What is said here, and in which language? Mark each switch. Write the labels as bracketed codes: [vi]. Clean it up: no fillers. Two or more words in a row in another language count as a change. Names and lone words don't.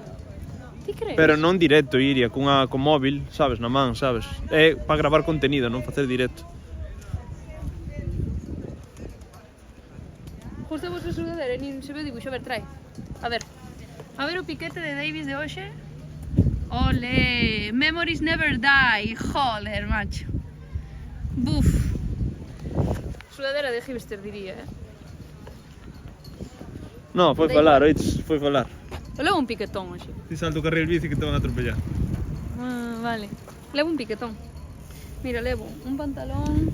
[gl] Ti crees? Pero non directo, Iria, con móvil, sabes, na man, sabes? É para gravar contenido, non facer directo. se ve o dibuixo, a ver, trae. A ver o piquete de Davis de hoxe. [en] Ole, memories never die, [es] joder, macho. Buf. Sudadera de hipster, diría, [gl] No, foi falar, oites, foi falar. Eu levo un piquetón hoxe. Ti salto o carril bici [es] que te van a atropellar. [gl] Ah, vale. Levo un piquetón. Mira, levo un pantalón